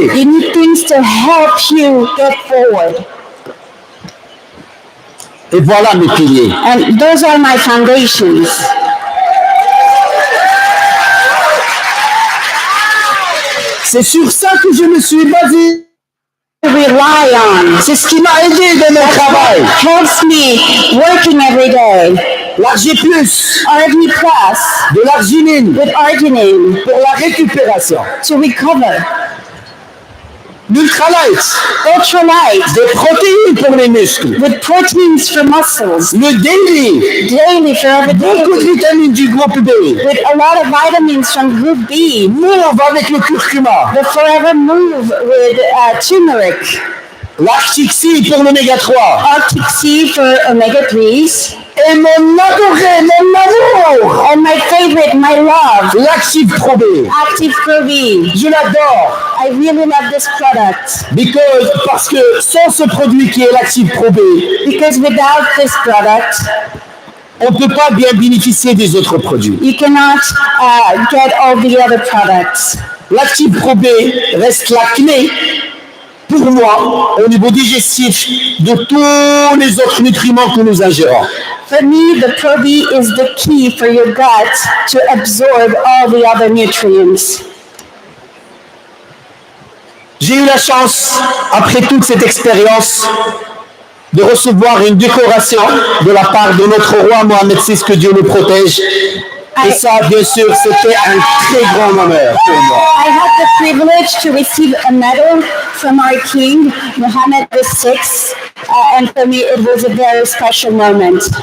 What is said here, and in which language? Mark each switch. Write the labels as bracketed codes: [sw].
[en] You need things to help you get forward. [fr] Et voilà mes piliers. [en] And those are my foundations. [fr] C'est sur ça que je me suis basé. [en] To rely on. [fr] C'est ce qui m'a aidé dans mon travail. [en] Helps me working every day. [fr] L'Arg+, [en] RG plus [fr] de l'arginine [en] with arginine [fr] pour la récupération. [en] to recover. [fr] L'ultralight, [en] Ultralight [fr] des protéines pour les muscles. [en] with proteins for muscles. [fr] Le daily, [en] Daily for every [fr] beaucoup de [en] day. [fr] vitamines du groupe B. [en] With a lot of vitamins from group B. [fr] Mauve avec le curcuma. [en] The Forever Move with turmeric. [fr] Lactic C pour l'oméga 3. [en] Arctic Sea for omega 3s. [fr] Et mon adoré, mon amour, [en] And my favorite, my love, [fr] l'Active Pro B. [en] Active Pro B. [fr] Je l'adore. [en] I really love this product [fr] Parce que sans ce produit qui est l'Active Pro B, [en] because without this product, [fr] on ne peut pas bien bénéficier des autres produits. [en] you cannot get all the other products. [fr] L'Active Pro B reste la clé pour moi au niveau digestif de tous les autres nutriments que nous ingérons. [en] For me, the Pro B is the key for your gut to absorb all the other nutrients. [fr] J'ai eu la chance, après toute cette expérience, de recevoir une décoration de la part de notre roi Mohamed VI, que Dieu le protège. Et ça, bien sûr, c'était un très grand honneur pour moi. [en] I had the privilege to receive a medal from our king, Mohammed VI, and for me it was a very special moment.